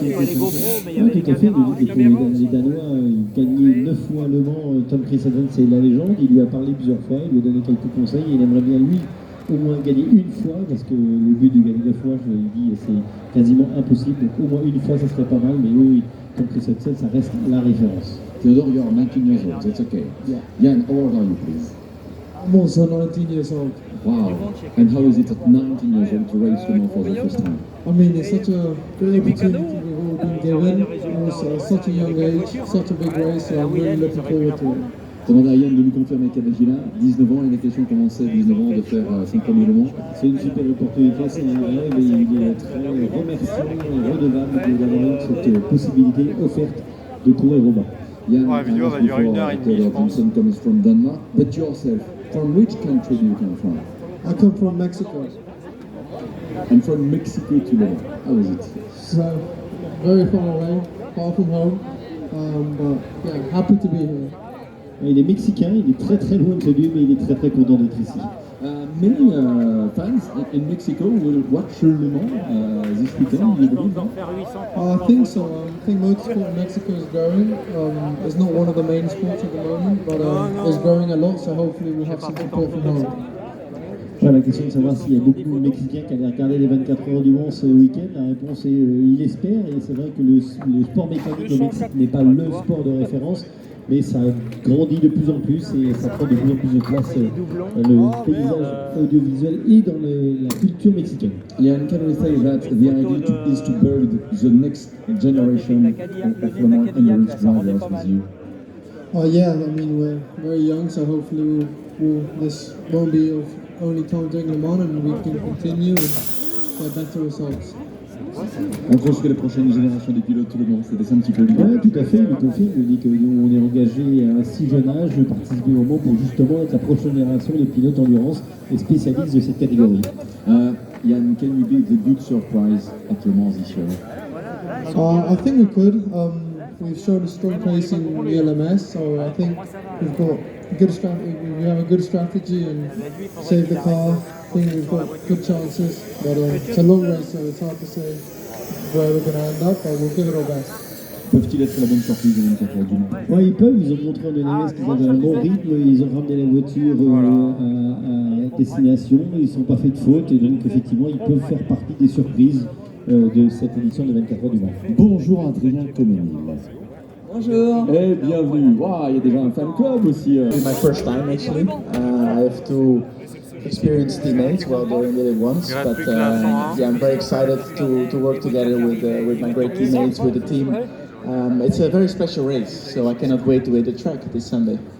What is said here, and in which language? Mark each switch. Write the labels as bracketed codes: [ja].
[fr] Oui, tout à fait, il dit que les Danois gagnaient 9 fois Le Mans. Tom Christensen, c'est la légende, il lui a parlé plusieurs fois, il lui a donné quelques conseils et il aimerait bien lui au moins gagner une fois, parce que le but de gagner 2 fois, je l'ai dit, c'est quasiment impossible, donc au moins une fois ça serait pas mal, mais oui, Tom Christensen, ça reste la référence. [en] Theodore, you are 19 years old, that's okay. Yeah. Jan, how old are you, please? I'm also 19 years old. Wow. And how is it at 19 years old to race Le Mans for the first time? I mean, it's such a great opportunity we've all been given. It was such a young age, such a big race, so I'm really looking forward to it. [fr] Demande à Yann de nous confirmer quel âge il a. 19 ans, il a question commençait à 19 ans de faire son premier Le Mans. C'est une super opportunité, c'est un rêve et il est très remerciant et redevable d'avoir eu cette possibilité offerte de courir au Mans. Yann, la vidéo va durer 1h30, je pense. [en] Johnson comes from Denmark, but yourself, from which country do you come from? I come from Mexico. And from Mexico to Le Mans. How is it? So, very far away, far from home, but yeah, happy to be here. [fr] Il est mexicain, il est très très loin de chez lui, mais il est très très content d'être ici. [en] Many fans in Mexico will watch Le Mans this weekend, you believe that? I think so. I think motorsport in Mexico is growing. It's not one of the main sports at the moment, but it's growing a lot, so hopefully we'll have some support from home. [fr] La question de savoir s'il y a beaucoup de Mexicains qui allaient regarder les 24 heures du Mans ce week-end, la réponse est il espère, et c'est vrai que le sport mécanique au Mexique n'est pas le sport de référence, mais ça grandit de plus en plus et ça prend de plus en plus de place dans le paysage audiovisuel et dans la culture mexicaine. [en] Yann, can we say that the idea is to build the next generation of Le Mans endurance drivers with you? Yeah, I mean, we're very young, so hopefully this won't be of only time doing Le Mans and we can continue and get better results. [fr] On construit les prochaines générations des pilotes Le Mans, c'était un petit peu l'idée. Oui, tout à fait, il confirme, il dit que nous on est engagé à un si jeune âge de participer au Mans pour justement être la prochaine génération de pilotes endurance et spécialistes de cette catégorie. [en] Yann, can you be the good surprise at Le Mans this year? I think we could. We've shown a strong pace in the LMS, so I think we've got a good strategy. We have a good strategy and save the car. I think we've got good chances, but it's a long race, so it's hard to say where we're going to end up, but we'll give it our best. [fr] Peuvent-ils être la bonne surprise de 24 heures du Mans? Oui, ils peuvent, ils ont montré en LMS qu'ils avaient un bon rythme, ils ont ramené la voiture à destination, ils ne sont pas fait de faute, et donc effectivement ils peuvent faire partie des surprises de cette édition de 24 heures du Mans. Bonjour Adrien Comenil. Bonjour. Et bienvenue. Wow, il y a déjà un fan club aussi. [en] It's my first time actually. I have to experience teammates while doing it once, but yeah, I'm very excited to work together with my great teammates, with the team. It's a very special race, so I cannot wait to hit the track this Sunday.